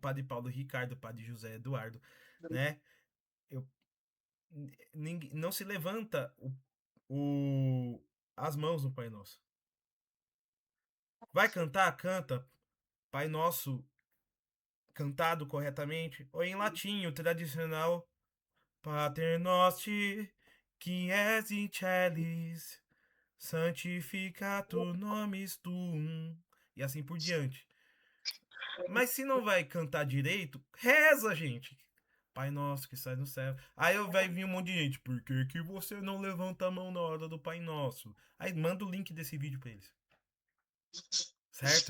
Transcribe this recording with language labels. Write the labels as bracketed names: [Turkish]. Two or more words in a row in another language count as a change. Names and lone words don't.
[Portuguese] Padre Paulo Ricardo, Padre José Eduardo, né? Não se levanta as mãos no Pai Nosso. Vai cantar? Canta. Pai Nosso cantado corretamente. Ou em latim, o tradicional [Latin] Pater Noster, qui es in celis, santificatur nomis tuum. [Portuguese] E assim por diante. Mas se não vai cantar direito, reza, gente. Pai Nosso que sai no céu. Aí vai vir um monte de gente. Por que você não levanta a mão na hora do Pai Nosso? Aí manda o link desse vídeo pra eles. Certo?